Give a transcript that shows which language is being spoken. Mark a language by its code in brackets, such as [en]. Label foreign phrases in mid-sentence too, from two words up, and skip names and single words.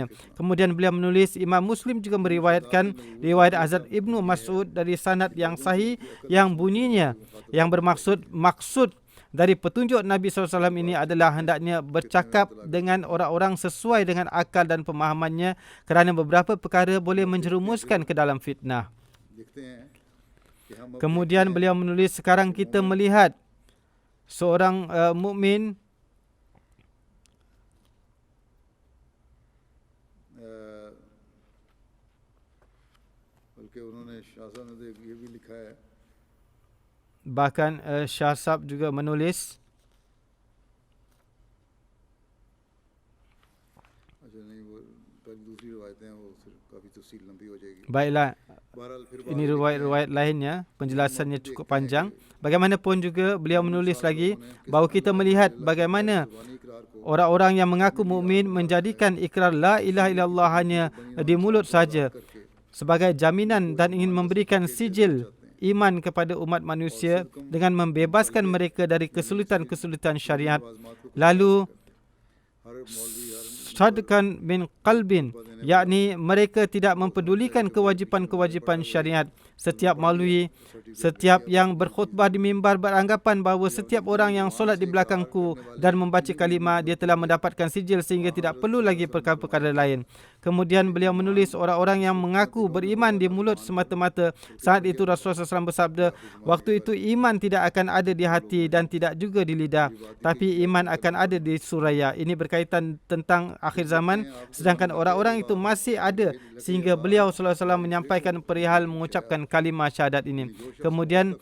[ms] Kemudian beliau menulis Imam Muslim juga meriwayatkan riwayat Hazrat Ibnu Mas'ud dari sanad yang sahih yang bunyinya yang bermaksud maksud dari petunjuk Nabi SAW ini adalah hendaknya bercakap dengan orang-orang sesuai dengan akal dan pemahamannya kerana beberapa perkara boleh menjerumuskan ke dalam fitnah. [ur] دیکھتے ہیں کہ ہم [ms] Kemudian beliau menulis, sekarang kita melihat seorang mukmin [ur] بلکہ انہوں نے شاہ صاحب نے یہ بھی لکھا ہے [ms] bahkan Shah Sahib juga menulis [ur] اچھا نہیں وہ پہلے دوسری روایتیں ہیں وہ پھر کافی تفصیل لمبی ہو جائے گی [ms] baiklah, [ur] بہرحال پھر [ms] ini riwayat-riwayat lainnya, penjelasannya cukup panjang. Bagaimanapun juga beliau menulis lagi bahawa kita melihat bagaimana [ur] زبانی اقرار کو [ms] orang-orang yang mengaku mukmin menjadikan ikrar [ar] لا إله إلا الله [ms] hanya di mulut saja sebagai jaminan dan ingin memberikan sijil iman kepada umat manusia dengan membebaskan mereka dari kesulitan-kesulitan syariat. Lalu [ur] ہر مولوی ہر [ar] صدقا من قلب, [ms] yakni mereka tidak mempedulikan kewajipan-kewajipan syariat. Setiap maulwi, setiap yang berkhutbah di mimbar beranggapan bahawa setiap orang yang solat di belakangku dan membaca kalimah dia telah mendapatkan sijil sehingga tidak perlu lagi perkara-perkara lain. Kemudian beliau menulis orang-orang yang mengaku beriman di mulut semata-mata. Saat itu Rasulullah SAW bersabda, waktu itu iman tidak akan ada di hati dan tidak juga di lidah, tapi iman akan ada di suraya. Ini berkaitan tentang akhir zaman, sedangkan orang-orang itu masih ada sehingga beliau SAW menyampaikan perihal mengucapkan kalimah syahadat ini.